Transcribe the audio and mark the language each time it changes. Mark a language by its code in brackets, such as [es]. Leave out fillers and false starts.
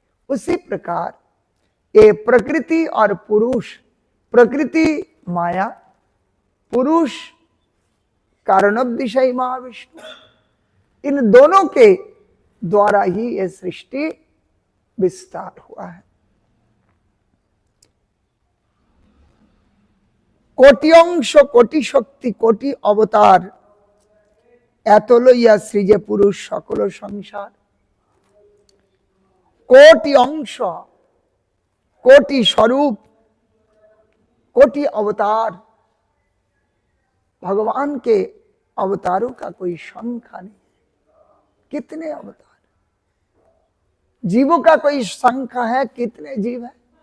[hi] उसी प्रकार ये प्रकृति और पुरुष, प्रकृति माया, पुरुष कारणोदशाई महाविष्णु, इन दोनों के द्वारा ही यह सृष्टि विस्तार हुआ है। [bn] কোটি অংশ, কোটি শক্তি, কোটি অবতার, এত লইয়া সৃজে পুরুষ সকল সংসার। কোটি অংশ, [hi] कोटि स्वरूप, कोटि अवतार, भगवान के अवतारों का कोई संख्या नहीं। कितने अवतार, जीवों का कोई संख्या है? कितने जीव है?